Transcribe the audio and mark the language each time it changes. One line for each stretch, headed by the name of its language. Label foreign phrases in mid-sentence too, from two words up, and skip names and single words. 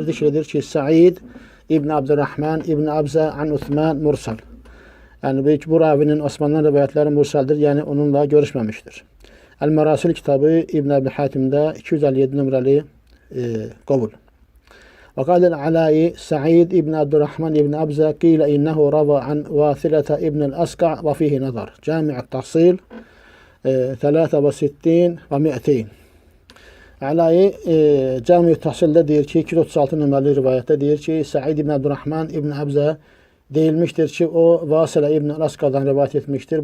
Azerbaijani: Zikr edir ki,
Arabic: سعيد بن عبد الرحمن بن أبزى عن عثمان مرسل.
Azerbaijani: Yəni bu ravinin Osmandan rivayətləri mursaldır, yəni onunla görüşməmişdir. Əl-Mərasil kitabı İbn Əbi Hatimdə 257 nömrəli qovul.
Arabic: وقال العلائي سعيد بن عبد الرحمن بن أبزى قيل إنه روى عن واثلة بن الأسقع وفيه نظر.
Azerbaijani: Cami'at Tahsil 63 və 200. Ala'i Cami'at Tahsildə deyir ki, 236 nömrəli rivayətdə deyir ki, Sa'id ibn Abdurrahman ibn Abza deyilmişdir ki, o Vasila ibn al-Asqa'dan rivayət etmişdir.